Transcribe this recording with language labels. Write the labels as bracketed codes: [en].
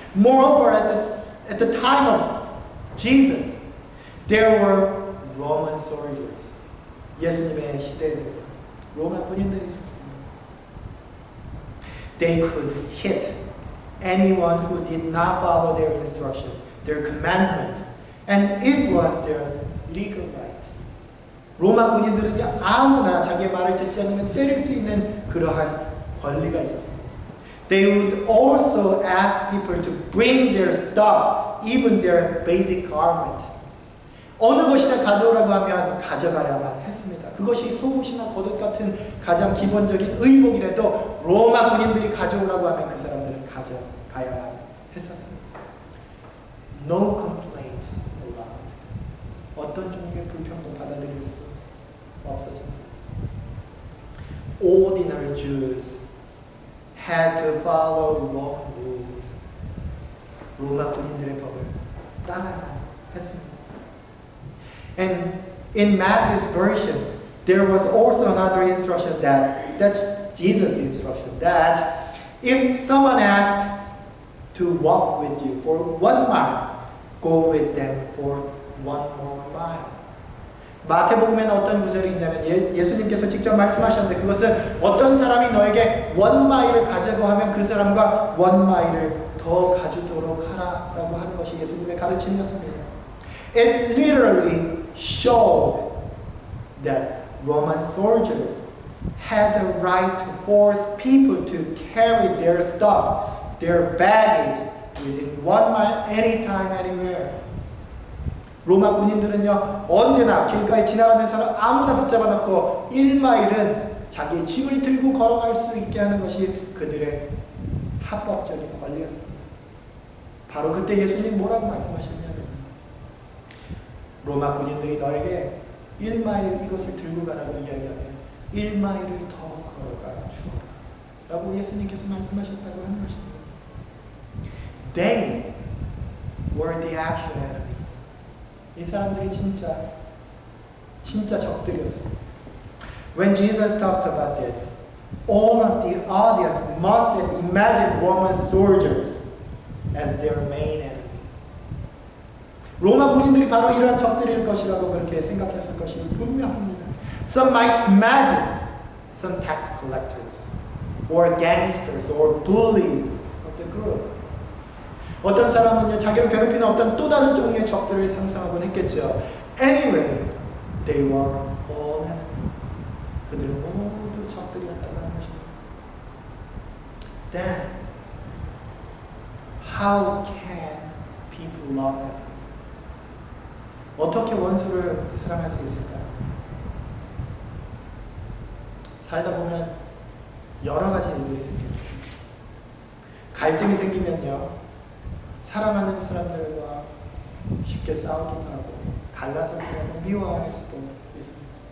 [en] Moreover, at the time of Jesus, there were Roman soldiers. [ko] 예수님의 시대에는 로마 군인들이 있었습니다. [en] They could hit anyone who did not follow their instruction, their commandment, and it was their legal right. [ko] 로마 군인들은 아무나 자기의 말을 듣지 않으면 때릴 수 있는 그러한 권리가 있었습니다. [en] They would also ask people to bring their stuff, even their basic garment. [ko] 어느 것이나 가져오라고 하면 가져가야만 했습니다. 그것이 속옷이나 겉옷 같은 가장 기본적인 의복이라도 로마 군인들이 가져오라고 하면 그 사람들은 가져가야만 했었습니다. [en] No complaints allowed. [ko] 어떤 종류의 불평도 받아들일 수 없어집니다. [en] Ordinary Jews had to follow Roman rules. [ko] 로마 군인들의 법을 따라야만 했습니다. [en] And in Matthew's version, there was also another instruction that's Jesus' instruction that if someone asked to walk with you for 1 mile, go with them for 1 more mile. [ko] 마태복음에는 어떤 구절이 있냐면 예수님께서 직접 말씀하셨는데 그것은 어떤 사람이 너에게 1마일을 가자고 하면 그 사람과 1마일을 더 가주도록 하라라고 하는 것이 예수님의 가르침이었습니다. [en] It literally showed that Roman soldiers had the right to force people to carry their stuff, their baggage within 1 mile anytime, anywhere. [ko] 로마 군인들은요, 언제나 길가에 지나가는 사람 아무나 붙잡아 놓고 1마일은 자기의 짐을 들고 걸어갈 수 있게 하는 것이 그들의 합법적인 권리였습니다. 바로 그때 예수님 뭐라고 말씀하셨냐면 로마 군인들이 너에게 1마일 이것을 들고 가라고 이야기하면 1마일을 더 걸어가 주어라 라고 예수님께서 말씀하셨다고 하는 것입니다. [en] They were the actual enemies. [ko] 이 사람들이 진짜 적들이었습니다. [en] When Jesus talked about this, all of the audience must have imagined Roman soldiers as their main enemy. [ko] 로마 군인들이 바로 이러한 적들일 것이라고 그렇게 생각했을 것이 분명합니다. [en] Some might imagine some tax collectors or gangsters or bullies of the group. [ko] 어떤 사람은요, 자기를 괴롭히는 어떤 또 다른 종류의 적들을 상상하곤 했겠죠. [en] Anyway, they were all enemies. [ko] 그들은 모두 적들이었다고 하는 것입니다. [en] Then, how can people love them? [ko] 어떻게 원수를 사랑할 수 있을까요? 살다 보면 여러 가지 일들이 생깁니다. 갈등이 생기면요, 사랑하는 사람들과 쉽게 싸우기도 하고 갈라서기도 하고 미워할 수도 있습니다.